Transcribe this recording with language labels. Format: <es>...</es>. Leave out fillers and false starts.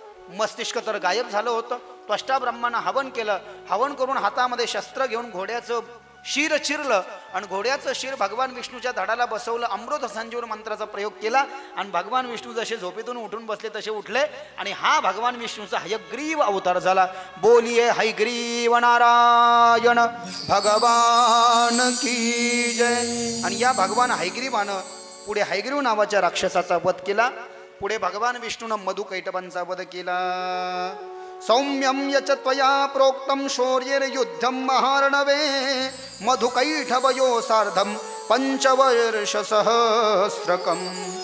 <mr>मस्तिष्क तर गायब झालं होतं. त्वष्टा ब्रह्मांना हवन केलं. हवन करून हातामध्ये शस्त्र घेऊन घोड्याचं शिर चिरलं आणि घोड्याचं शिर भगवान विष्णूच्या धडाला बसवलं. अमृत संजीवन मंत्राचा प्रयोग केला आणि भगवान विष्णू जसे झोपेतून उठून बसले तसे उठले आणि हा भगवान विष्णूचा हयग्रीव अवतार झाला.</mr> <hi>बोलिये हयग्रीव नारायण भगवान की जय.</hi> <mr>आणि या भगवान हयग्रीवानं पुढे हयग्रीव नावाच्या राक्षसाचा वध केला. पुढे भगवान विष्णूनं मधुकैटभांचा वध केला.</mr> <sa>सौम्यम यच त्वया प्रोक्तम शौर्ययुद्धम महार्णवे मधुकैटभयो सार्धम पंचवर्ष सहस्रकम.</sa>